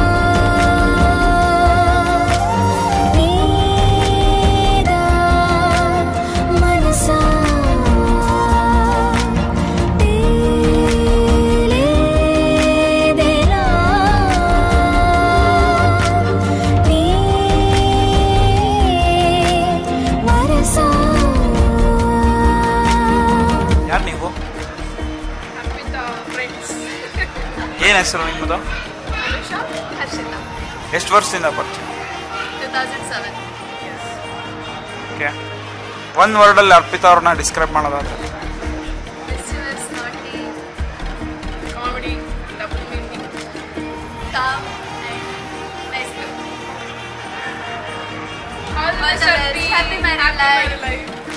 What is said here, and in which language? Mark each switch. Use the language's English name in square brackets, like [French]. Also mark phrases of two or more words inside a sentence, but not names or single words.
[Telugu] నీదా మనసా తేలేదెలా నీ వరసా. [Kannada] ಯಾರು ನೀವು? ಏನ್ ಹೆಸರು ನಿಮ್ಮದು? ಎಷ್ಟು ವರ್ಷದಿಂದ ಪರಿಚಯ? 2007. ಓಕೆ, ಒಂದು ವರ್ಡಲ್ಲಿ ಅರ್ಪಿತಾ ಅವ್ರನ್ನ ಡಿಸ್ಕ್ರೈಬ್ ಮಾಡೋದಾದ್ರೆ? [English] Mischievous, naughty, comedy, double meaning, calm and nice girl. All the best. Happy married life.